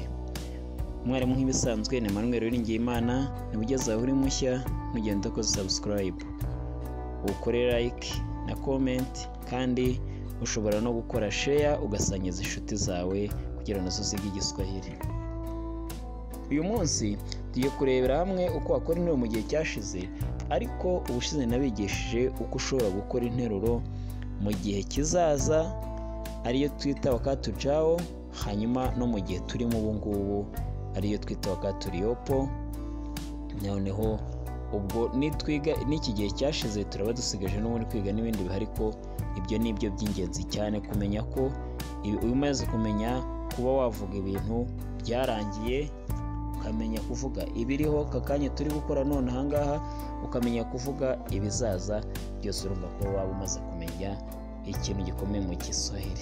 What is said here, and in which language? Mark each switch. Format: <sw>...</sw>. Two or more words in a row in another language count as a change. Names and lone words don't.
<rw>Umwarimu nk'ibisanzwe ni Emmanuel Uwiringiyimana, niba ugeze aho uri mushya ntugende ukoze subscribe, ukore like na comment, kandi ushobora no gukora share ugasangiza inshuti zawe kugira ngo zige Igiswahili. Uyu munsi tugiye kurebera hamwe uko wakora interuro mu gihe cyashize, ariko ubushize nabigishije uko ushobora gukora interuro mu gihe kizaza ariyo twita</rw> <sw>wakati ujao,</sw> <rw>hanyuma no mu gihe turimo ubu ngubu ariyo twita</rw> <sw>wakati uliopo.</sw> <rw>Noneho ubwo nitwiga n'iki gihe cyashize turaba dusigaje no muri kwiga n'ibindi bihari, ko ibyo ni byo by'ingenzi cyane kumenya, ko umaze kumenya kuba wavuga ibintu byarangiye, ukamenya kuvuga ibiriho kakanya turi gukora none ahangaha, ukamenya kuvuga ibizaza, byose urumva ko waba umaze kumenya ikintu gikomeye mu Kiswahili.</rw>